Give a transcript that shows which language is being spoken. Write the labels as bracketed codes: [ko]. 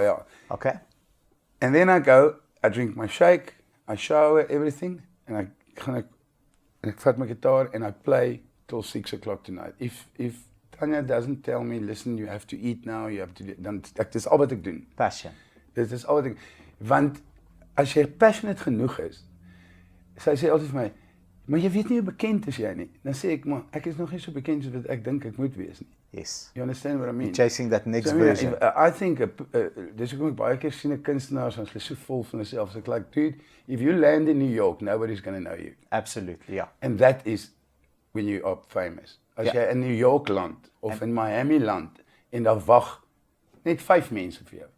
[en] Yeah. Okay. And then I go, I drink my shake, I shower, everything, and I vat my guitar and I play till 6 o'clock tonight. If Tanya doesn't tell me, listen, you have to eat now, you have to do, [af] dan dis al wat ek doen. [en] Passion. [af] Dit is al wat ek, want as jy passionate genoeg is, sy sê altyd vir my, maar jy weet nie hoe bekend is jy nie. Dan sê ek, maar ek is nog nie so bekend soos wat ek dink ek moet wees nie. [en] Yes. You understand what I mean? You're chasing that next So, version. I think, [af] dis hoekom ek baie keer sien 'n kunstenaars as hulle so vol van hulle self. [en] So ek like, dude, if you land in New York, nobody's going to know you. Absolutely, yeah. And that is when you are famous. [af] As jy in New York land, of in Miami land, en daar wag net 5 mense vir jou.